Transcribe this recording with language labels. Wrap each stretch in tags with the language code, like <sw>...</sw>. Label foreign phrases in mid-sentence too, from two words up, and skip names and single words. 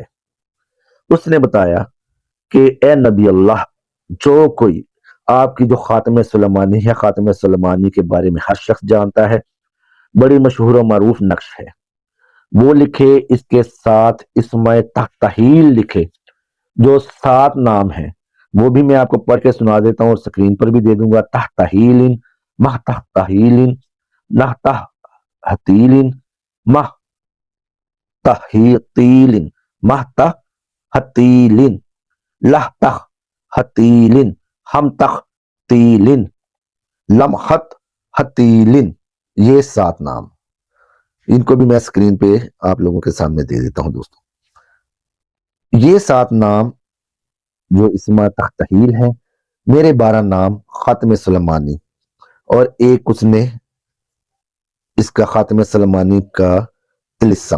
<ur>اس نے بتایا کہ اے نبی اللہ، جو کوئی آپ کی جو خاتم سلیمانی ہے، خاتم سلیمانی کے بارے میں ہر شخص جانتا ہے، بڑی مشہور و معروف نقش ہے، وہ لکھے، اس کے ساتھ اسمِ تحتہیل لکھے، جو 7 نام ہیں وہ بھی میں آپ کو پڑھ کے سنا دیتا ہوں اور سکرین پر بھی دے دوں گا: تحتہیل، مہ تحتہیل، نہ تحتیل، مہ تحتیل، مہ تحتیل، لہ تحتیل، ہم تحتیل، لم تحتیل۔ یہ 7 نام، ان کو بھی میں سکرین پہ آپ لوگوں کے سامنے دے دیتا ہوں دوستوں۔ یہ 7 نام جو اسمہ تحتہیل ہیں، میرے 12 نام خاتم سلیمانی، اور ایک اس نے اس کا خاتم سلیمانی کا طلسم۔</ur>